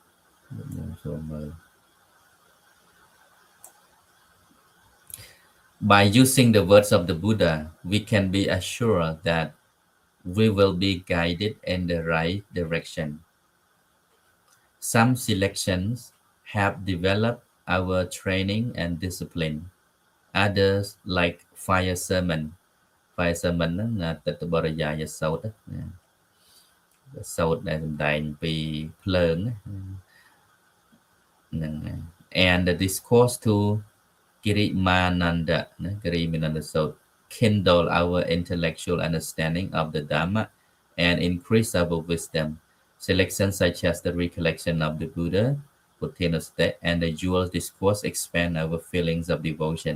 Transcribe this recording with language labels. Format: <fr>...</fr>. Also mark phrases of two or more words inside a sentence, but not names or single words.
<en>By using the words of the Buddha, we can be assured that we will be guided in the right direction. Some selections have developed our training and discipline. Others, like fire sermon</en> <km>ហ្នឹងទិដ្ឋបរិយាយសោតសូត្រដែលសម្ដែងពីភ្លើងហ្នឹង</km> <en>and the discourse to Girimananda Sot kindle our intellectual understanding of the Dhamma and increase our wisdom. Selections such as the recollection of the Buddha, Buddhism, and the jewel discourse expand our feelings of devotion.</en>